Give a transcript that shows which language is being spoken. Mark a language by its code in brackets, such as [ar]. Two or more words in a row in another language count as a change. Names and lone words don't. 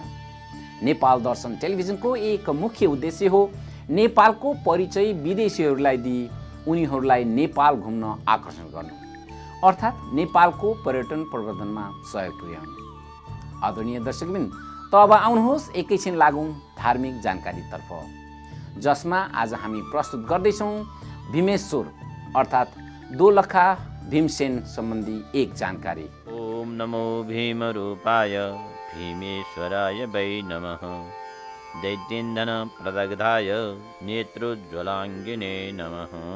[ne] नेपाल दर्शन टेलिभिजनको एक मुख्य उद्देश्य हो नेपालको परिचय विदेशीहरूलाई दिई उनीहरूलाई नेपाल घुम्न आकर्षण गर्नु, अर्थात् नेपालको पर्यटन प्रवर्धनमा सहयोग पुर्याउनु। आदरणीय दर्शकबिन, त अब आउनुहोस् एकैछिन लागौँ धार्मिक जानकारीतर्फ, जसमा आज हामी प्रस्तुत गर्दैछौँ भीमेश्वर अर्थात् दोलखा भीमसेन सम्बन्धी एक जानकारी। [sa] ओम नमो भीमरूपाय भीमेश्वराय वै नमः। दैत्येन्दन प्रदग्धाय नेत्रोज्ज्वलाङ्गिने नमः।